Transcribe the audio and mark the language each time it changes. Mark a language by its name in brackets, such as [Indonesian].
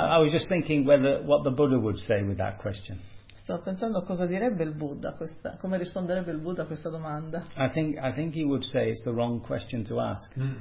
[English] I was just thinking whether what the Buddha would say with that question. [Italian] Sto pensando cosa direbbe il Buddha questa, come risponderebbe il Buddha a questa domanda. [English] I think he would say it's the wrong question to ask.